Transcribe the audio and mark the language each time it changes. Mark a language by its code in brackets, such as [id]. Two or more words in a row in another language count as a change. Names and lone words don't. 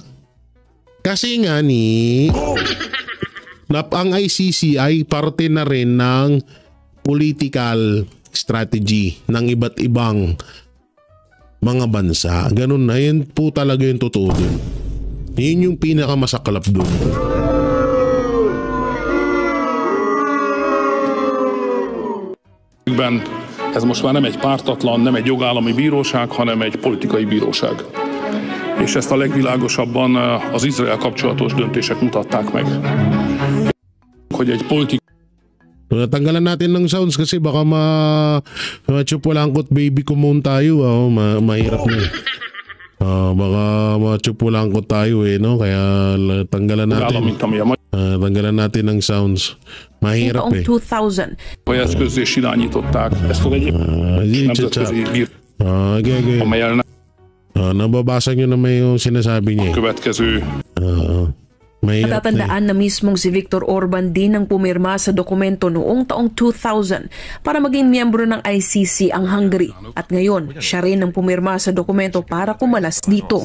[tl] Kasi nga ang ICC ay parte na rin ng [en] political strategy [tl] ng iba't ibang mga bansa. Ganun na, yun po talaga yung totoo dun. Yun yung pinakamasaklap doon. [hu] Ez most már nem egy pártatlan, nem egy jogállami bíróság, hanem egy politikai bíróság. És ezt a legvilágosabban az Izrael kapcsolatos döntések mutatták meg. Hogy egy politikai [tl] Tanggalan natin ng sounds kasi baka ma-chupulangkot baby ko muna tayo. Mahirap na. Baka matsupulang ko tayo no? Kaya tanggalan natin. Tanggalan natin ng sounds. Mahirap Noong 2000. [hu] Eszközzé is irányították ezt az egyik nemzetközi bíróságot, amelyen [tl] nababasa nyo naman yung sinasabi niya. [hu] következő [tl] Natatandaan na mismong si Viktor Orban din ang pumirma sa dokumento noong taong 2000 para maging miyembro ng ICC ang Hungary. At ngayon, siya rin ang pumirma sa dokumento para kumalas dito.